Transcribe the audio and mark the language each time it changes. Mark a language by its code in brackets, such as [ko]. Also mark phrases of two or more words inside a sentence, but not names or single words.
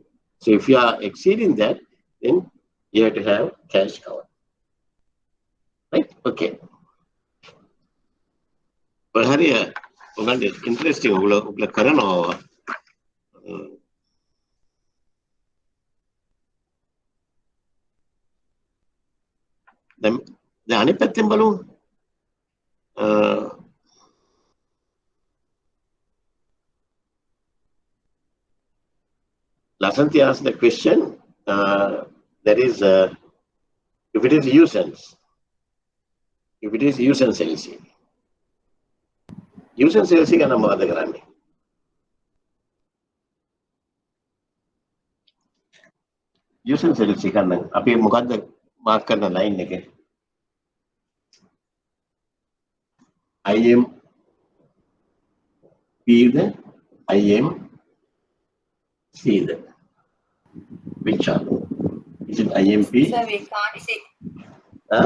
[en] So if you are exceeding that, then you have to have cash cover, right? Okay. But hari interesting. Ugla karana. [si] The අනිත් පැත්තෙන් බලමු. [en] Lasanthi asked the question, that is, if it is usance LC. Usance LC [si] ගැන මොකද කරන්නේ? [en] Usance LC [si] ගන්න අපි මොකද්ද මාක් කරන ලයින් එකේ? [en] IMP the IMC the which one? Is it IMP? Sir, we can't see. Huh?